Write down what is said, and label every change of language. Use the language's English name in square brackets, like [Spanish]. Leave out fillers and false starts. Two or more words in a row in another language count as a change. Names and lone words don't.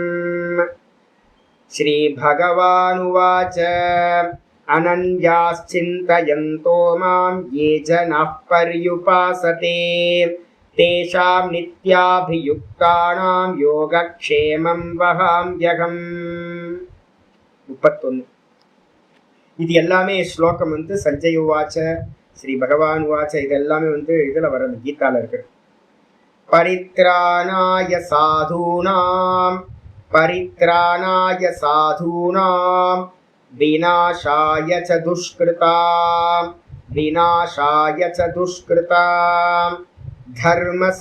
[Sanskrit] श्रीभगवानुवाच अनन्याश्चिन्तयन्तो मां ये जनाः पर्युपासते तेषां नित्याभियुक्तानां योगक्षेमं वहाम्यहम्। [Tamil] 31 இது எல்லாமே ஸ்லோகம் [Sanskrit] सञ्जय उवाच श्री भगवान् उवाच [Tamil] இது எல்லாமே இதுல வர்றது கீதால இருக்கு. [Sanskrit] परित्राणाय साधूनां विनाशाय च दुष्कृतां धर्म